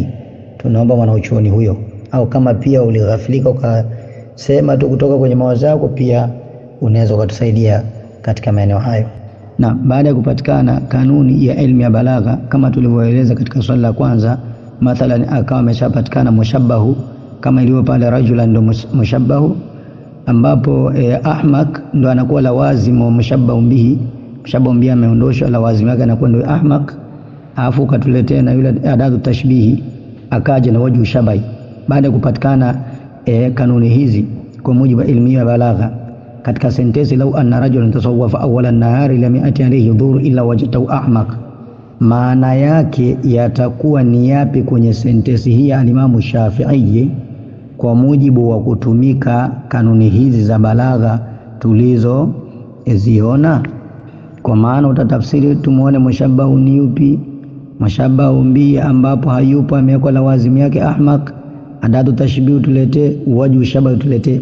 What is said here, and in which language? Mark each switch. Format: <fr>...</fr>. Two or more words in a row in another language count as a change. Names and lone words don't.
<sw>Tunaomba mwanauchuoni huyo, au kama pia ulighafilika ukasema tu kutoka kwenye mawazo yako, pia unaweza kutusaidia katika maeneo hayo. Na baada ya kupatikana kanuni ya elimu ya balagha kama tulivyoeleza katika swali la kwanza, mathalan akawa ameshapatikana mushabbahu kama ilivyo pale rajulan ndo mushabbahu, ambapo ahmak ndo anakuwa</sw> <ar>لوازم المشبه به، المشبه به</ar> <sw>ameondoshwa, lawazimu yake anakuwa ndo ahmak, alafu katuletea na yule</sw> <ar>أداة التشبيه</ar> <sw>akaja na</sw> <ar>وجه الشبه.</ar> <sw>Baada ya kupatikana kanuni hizi kwa mujibu wa elimu ya balagha katika sentensi</sw> <ar>لو أن رجلا تصوف أول النهار لم يأت عليه الظهر إلا وجدته أحمق,</ar> <sw>maana yake yatakuwa ni yapi kwenye sentensi hii ya Imam Shafi'i kwa mujibu wa kutumika kanuni hizi za balagha tulizoziona? Kwa maana utatafsiri tumuone mushabbahu ni yupi,</sw> <ar>المشبه به</ar> <sw>ambapo hayupo amewekwa lawazimu yake ahmaq,</sw> <ar>أداة التشبيه</ar> <sw>tulete,</sw> <ar>وجه الشبه</ar> <sw>tulete.</sw>